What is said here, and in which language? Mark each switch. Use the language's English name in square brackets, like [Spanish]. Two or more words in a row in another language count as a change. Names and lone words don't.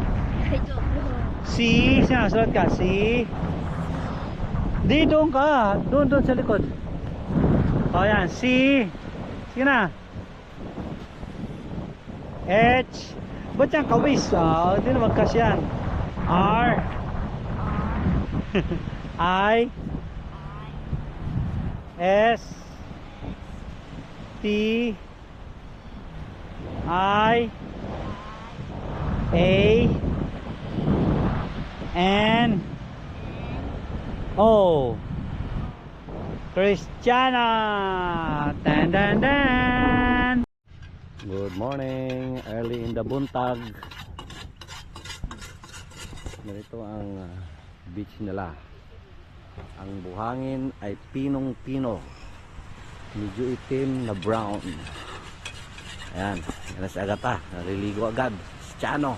[Filipino] Si, sinasulat ka, si. Di, doon ka. Doon sa likod. O yan, si. Sige na. H. Ba't yan kawis? Hindi na magkasyan. R. I. S. T. I. A. N. O. Cristiana. Dan dan dan. [English] Good morning, early in the [Cebuano] buntag. [Filipino] Ganito ang beach nila. Ang buhangin ay pinong-pino. Medyo itim na brown. Ayan, yan na si Agata. Naliligo agad. Si Chano.